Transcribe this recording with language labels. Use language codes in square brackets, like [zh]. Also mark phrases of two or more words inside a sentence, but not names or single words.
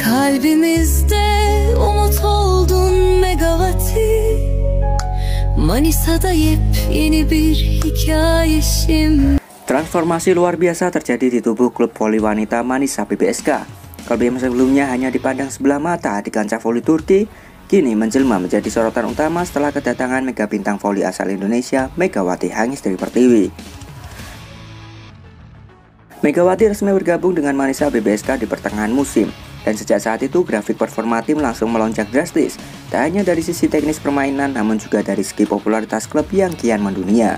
[tr] Kalbimizde umut oldun Megawati. Manisa'da yepyeni bir hikaye şimdi. [id] Transformasi luar biasa terjadi di tubuh klub voli wanita Manisa BBSK. Klub yang sebelumnya hanya dipandang sebelah mata di kancah voli Turki, kini menjelma menjadi sorotan utama setelah kedatangan mega bintang voli asal Indonesia, Megawati Hangistri Pertiwi. Megawati resmi bergabung dengan Manisa BBSK di pertengahan musim, dan sejak saat itu grafik performa tim langsung melonjak drastis, tak hanya dari sisi teknis permainan namun juga dari segi popularitas klub yang kian mendunia.